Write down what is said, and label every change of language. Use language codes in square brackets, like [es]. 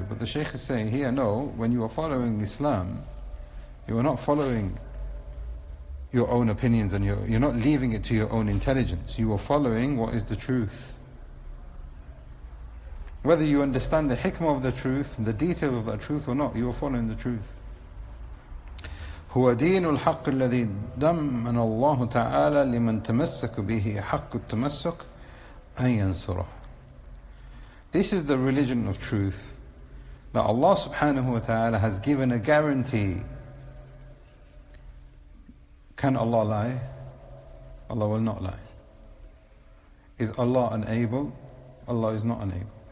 [en] But the Shaykh is saying here, no, when you are following Islam, you are not following your own opinions and you're not leaving it to your own intelligence. You are following what is the truth. Whether you understand the hikmah of the truth, the detail of that truth or not, you are following the truth. [ar] هو دين الحق الذي دمن الله تعالى لمن تمسك به حق التمسك أن ينصره. [en] This is the religion of truth, that Allah subhanahu wa ta'ala has given a guarantee. Can Allah lie? Allah will not lie. Is Allah unable? Allah is not unable.